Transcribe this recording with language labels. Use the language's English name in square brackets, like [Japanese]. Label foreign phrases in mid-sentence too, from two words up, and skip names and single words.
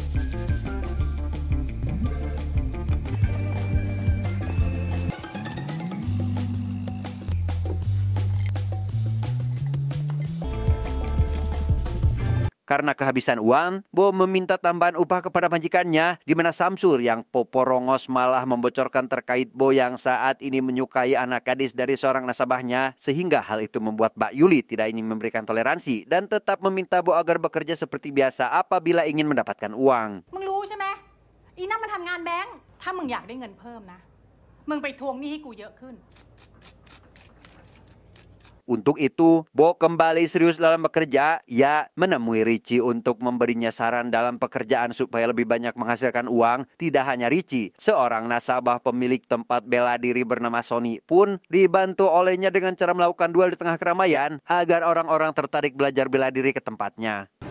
[Indonesian] Karena kehabisan uang, Bo meminta tambahan upah kepada majikannya, di mana Samsur yang poporongos malah membocorkan terkait Bo yang saat ini menyukai anak gadis dari seorang nasabahnya, sehingga hal itu membuat Mbak Yuli tidak ingin memberikan toleransi dan tetap meminta Bo agar bekerja seperti biasa apabila ingin mendapatkan uang. [Thai] มึงรู้ใช่ไหมอีนั่นมันทำงานแบงค์ถ้ามึงอยากได้เงินเพิ่มนะมึงไปทวงหนี้ให้กูเยอะขึ้น [Indonesian] Untuk itu, Bo kembali serius dalam bekerja. Ia menemui Richie untuk memberinya saran dalam pekerjaan supaya lebih banyak menghasilkan uang. Tidak hanya Richie, seorang nasabah pemilik tempat bela diri bernama Sony pun dibantu olehnya dengan cara melakukan duel di tengah keramaian agar orang-orang tertarik belajar bela diri ke tempatnya.